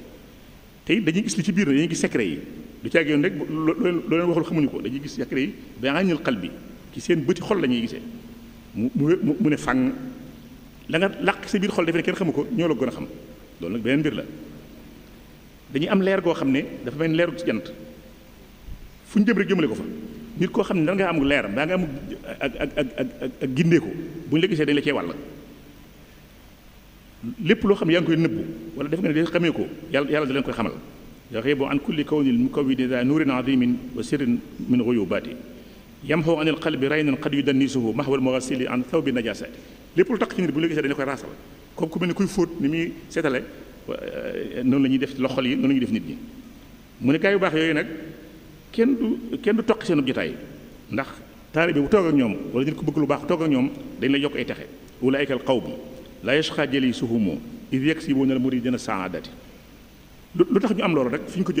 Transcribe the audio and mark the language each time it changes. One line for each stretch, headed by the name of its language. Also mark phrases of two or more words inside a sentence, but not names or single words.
Wolof: te it dañuy gis li ci biir na dañuy gis secret yi du caag yoon rek loo leen waxul xamuñu ko dañuy gis secret yi ba
Arabic: عين القلب
Wolof: ci seen bëti xol la ñuy gisee mu ne fang la nga làq sa biir xol defe ne kenn xamu ko ñoo la gën a xam loolu nag beneen mbir la dañuy am leer goo xam ne dafa mel leeru ci jant fu ñu jëm rek jëmale ko fa nit koo xam ne da nga am leer daa nga am ak gindee ko bu ñu la gisee dañ la cee wàll lépp loo xam ne yaa ngi koy nëbbu wala def nga ne de xamee ko yàlla da leen koy xamal
Arabic: يغيب عن كل كون المكون ذا نور عظيم وسر من غيوب يمحو عن القلب رينا قد يدنسه محو المغاسل عن ثوب نجاسات
Wolof: lépp lu tax ci nit bu ñu la gisee dañu koy raasal comme ku mel ni kuy fóot ni muy seetale noonu la ñuy def loxol yi noonu la ñuy def nit ñi mu ne gaa yu baax yooyu nag kenn du toqi seen jotaay ndax taalibe bu toog ak ñoom wala nit ku bëgg lu baax toog ak ñoom dañ lay yokk ay texe
Arabic: أولئك القوم لا يشقى جليسهم إذ يكسبون المريدين سعادة
Wolof: lu tax ñu am loolu rek fi ñu ko